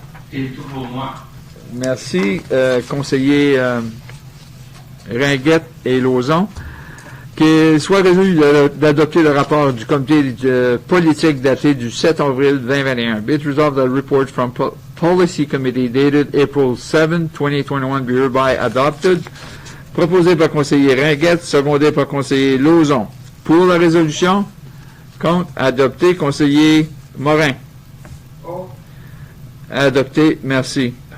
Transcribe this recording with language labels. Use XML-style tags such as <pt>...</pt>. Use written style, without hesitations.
<fr>C'est tout pour moi. Merci, conseiller Ringuette et Lauzon. Qu'il soit résolu d'adopter le rapport du comité de politique daté du 7 avril 2021.</fr> <en>Be it resolved that a report from Policy Committee dated April 7, 2021 be hereby adopted.</en> <fr>Proposé par conseiller Ringuette, secondé par conseiller Lauzon. Pour la résolution, contre, adopté, conseiller Morin. Oh. Adopté, merci.</fr>